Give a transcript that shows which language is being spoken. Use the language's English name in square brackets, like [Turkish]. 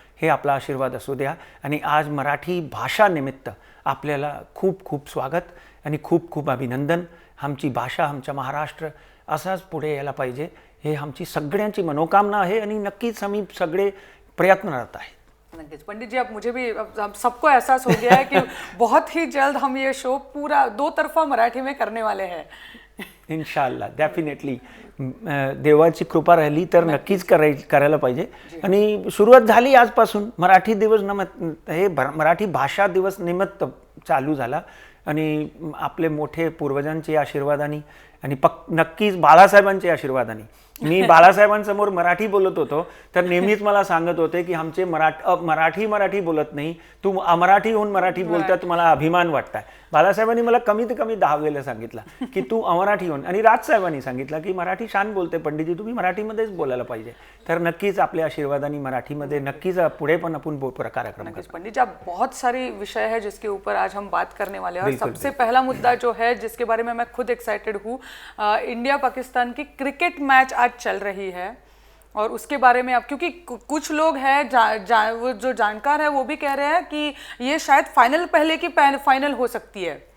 [Marathi] हे आपला आशीर्वाद असू द्या. आणि आज मराठी भाषा निमित्त आपल्याला खूप खूप स्वागत आणि खूप खूप अभिनंदन. आमची भाषा, आमचा महाराष्ट्र असाच पुढे यायला पाहिजे, हे आमची सगळ्यांची मनोकामना आहे आणि नक्कीच आम्ही सगळे प्रयत्नरत आहेत. [Hindi] नक्कीच पंडित जी, अब मुझे भी अब सबको एहसास हो गया है कि बहुत ही जल्द हम ये शो पूरा 2 तरफा मराठी में करने वाले हैं. इन्शाल्लाह, डेफिनेटली. [Marathi] देवाची कृपा राहिली तर नक्कीच करायला पाहिजे. आणि सुरुवात झाली आजपासून. मराठी दिवस हे मराठी भाषा दिवस निमित्त चालू झाला आणि आपले मोठे पूर्वजांचे आशीर्वादाने आणि नक्कीच बाळासाहेबांचे आशीर्वादाने. मी बाळासाहेबांसमोर मराठी बोलत होतो तर नेहमीच मला सांगत होते की आमचे मराठी बोलत नाही, तू अमराठी होऊन मराठी बोलता, तुम्हाला अभिमान वाटताय. बाळासाहेबांनी मला कमीत कमी 10 वेळेला सांगितलं की तू अमराठी होऊन. आणि राजसाहेबांनी सांगितलं की मराठी छान बोलते पंडितजी, तुम्ही मराठीमध्येच बोलायला पाहिजे. तर नक्कीच आपल्या आशीर्वादाने मराठीमध्ये नक्कीच पुढे पण आपण कार्यक्रम करें. [Hindi] पंडित जी, अब बहुत सारी विषय है जिसके ऊपर आज हम बात करने वाले हैं. और सबसे पहला मुद्दा जो है जिसके बारे में मैं खुद एक्साइटेड हूँ, इंडिया पाकिस्तान की क्रिकेट मैच आज चल रही है और उसके बारे में अब क्योंकि कुछ लोग हैं वो जो जानकार है वो भी कह रहे हैं कि ये शायद फाइनल पहले की फाइनल हो सकती है.